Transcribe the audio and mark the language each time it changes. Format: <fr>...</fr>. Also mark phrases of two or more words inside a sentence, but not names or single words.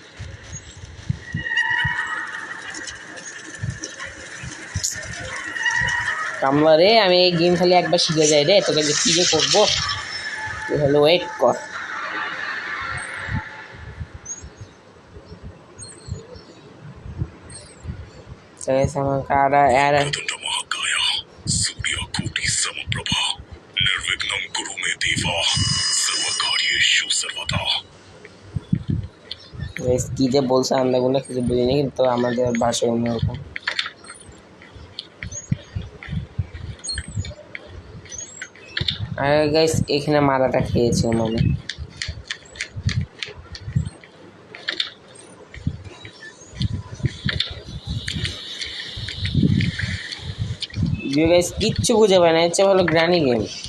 <bn>কামলা রে, আমি এই গেম খালি একবার শিখে যাই রে, তোকে যে কি যে করবো। তুই হলো ওয়েট কর। আমাকে আর</bn> <sa>सूर्यकोटि समप्रभा निर्विघ्नं कुरु मे देवा सर्वकार्येषु सर्वदा।</sa> <bn>কি যে বলছে আমরা কিছু বুঝিনি, কিন্তু আমাদের ভাষায় অন্যরকম। আর গাইস এখানে মারাটা খেয়েছিলাম আমি। গাইস কিচ্ছু বুঝে পায় না, এর চেয়ে ভালো গ্র্যানি গেম।</bn>